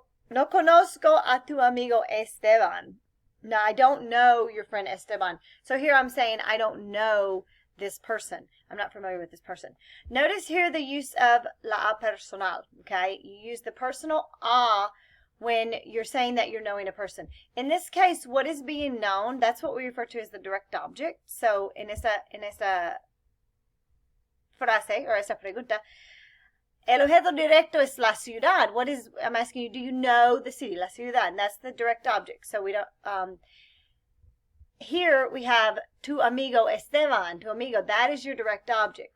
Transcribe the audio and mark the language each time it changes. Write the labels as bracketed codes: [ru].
[es] No conozco a tu amigo Esteban. [en] No, I don't know your friend Esteban. So here I'm saying I don't know this person. I'm not familiar with this person. Notice here the use of la a personal, okay? You use the personal a when you're saying that you're knowing a person. In this case, what is being known, that's what we refer to as the direct object. So [es] en esa frase [en] or [es] esa pregunta, el objeto directo es la ciudad. [en] I'm asking you, do you know the city, la ciudad? And that's the direct object. So we don't, here we have [es] tu amigo Esteban. [en] Tu amigo, that is your direct object.